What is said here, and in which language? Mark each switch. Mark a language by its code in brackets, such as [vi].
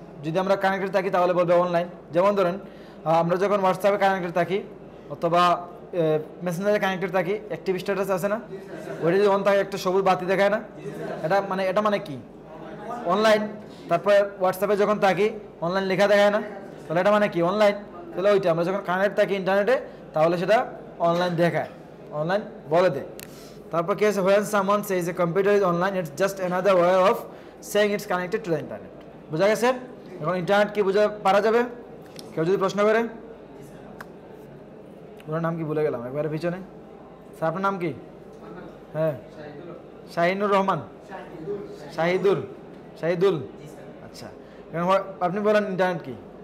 [bn] যদি আমরা কানেক্টেড থাকি তাহলে বলবে অনলাইন। যেমন ধরেন আমরা যখন হোয়াটসঅ্যাপে কানেক্টেড থাকি অথবা মেসেঞ্জারে কানেক্টেড থাকি, অ্যাক্টিভ স্ট্যাটাস আছে না, ওইটা যদি অন থাকে একটা সবুজ বাতি দেখায় না, এটা মানে কি? অনলাইন। তারপরে হোয়াটসঅ্যাপে যখন থাকি অনলাইন লেখা দেখায় না, তাহলে এটা মানে কি? অনলাইন। তাহলে ওইটা আমরা যখন কানেক্ট থাকি ইন্টারনেটে তাহলে সেটা অনলাইন দেখায়, অনলাইন বলে দেয়। তারপর কি আছে? [en] when someone says a computer is online it's just another way of saying it's connected to the internet. [bn] বুঝা গেছে? এখন ইন্টারনেট কি বুঝা পারা যাবে? কেউ যদি প্রশ্ন করে, ওনার নাম কি ভুলে গেলাম একবারে পিছনে। স্যার আপনার নাম কি? হ্যাঁ, শাহিনুর রহমান, শাহিদুল। আচ্ছা, আপনি বলেন ইন্টারনেট কি?